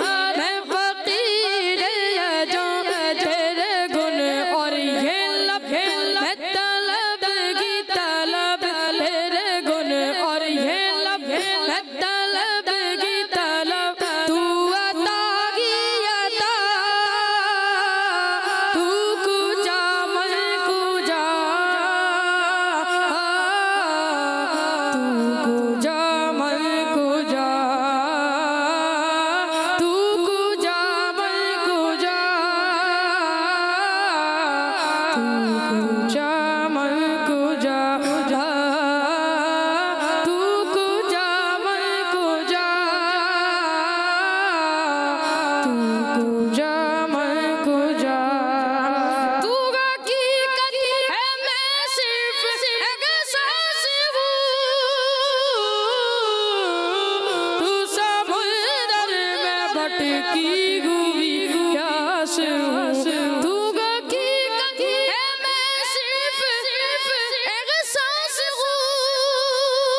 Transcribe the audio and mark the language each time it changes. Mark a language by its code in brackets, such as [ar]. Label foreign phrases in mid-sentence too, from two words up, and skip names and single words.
[ur] میں فقیر یجان، تیرے گن اور یہ لب میں طلب کی طلب، تیرے گن اور یہ لب میں طلب کی طلب، تو عطا کی عطا، [fa] تو کجا من کجا، تو کجا من کجا، تو کجا من کجا، تو کجا من کجا، تو کجا من کجا، تو کجا من کجا، [ur] تو حقیقت ہے میں صرف ایک احساس ہوں، تو سمندر میں بھٹکی ہوئی پیاس ہوں، تو حقیقت ہے میں صرف ایک احساس ہوں،